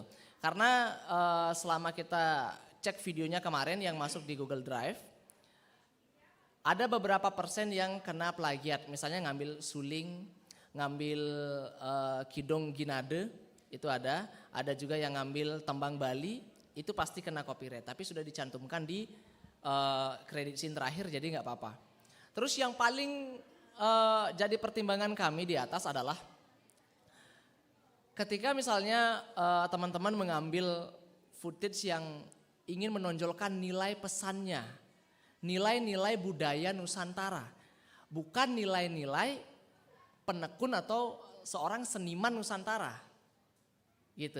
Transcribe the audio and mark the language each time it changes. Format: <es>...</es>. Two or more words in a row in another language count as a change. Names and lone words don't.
<id>Karena selama kita cek videonya kemarin yang masuk di Google Drive, ada beberapa persen yang kena plagiat. Misalnya ngambil suling, ngambil kidong ginade, itu ada. Ada juga yang ngambil tembang Bali, itu pasti kena copyright. Tapi sudah dicantumkan di kredit scene terakhir, jadi nggak apa-apa. Terus yang paling jadi pertimbangan kami di atas adalah ketika misalnya teman-teman mengambil footage yang ingin menonjolkan nilai pesannya, nilai-nilai budaya Nusantara, bukan nilai-nilai penekun atau seorang seniman Nusantara, gitu.</id>